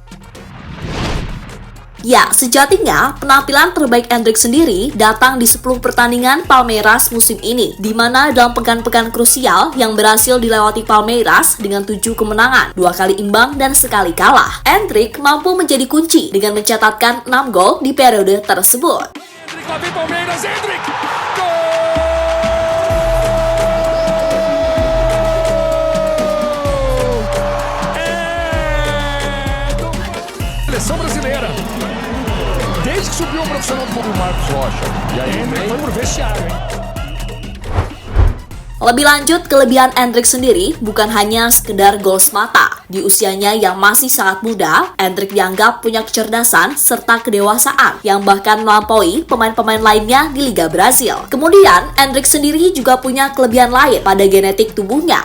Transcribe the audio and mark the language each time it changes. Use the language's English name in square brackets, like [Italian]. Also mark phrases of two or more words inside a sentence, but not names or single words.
[Indonesian] Ya, sejatinya penampilan terbaik Endrick sendiri datang di 10 pertandingan Palmeiras musim ini, di mana dalam pekan-pekan krusial yang berhasil dilewati Palmeiras dengan 7 kemenangan, 2 kali imbang dan sekali kalah. Endrick mampu menjadi kunci dengan mencatatkan 6 gol di periode tersebut. [Portuguese] Seleção brasileira. Desde que subiu o profissional do Marcos Rocha. E aí foi pro vestiário, hein? [Indonesian] Lebih lanjut, kelebihan Endrick sendiri bukan hanya sekedar gol semata. Di usianya yang masih sangat muda, Endrick dianggap punya kecerdasan serta kedewasaan yang bahkan melampaui pemain-pemain lainnya di Liga Brazil. Kemudian, Endrick sendiri juga punya kelebihan lain pada genetik tubuhnya.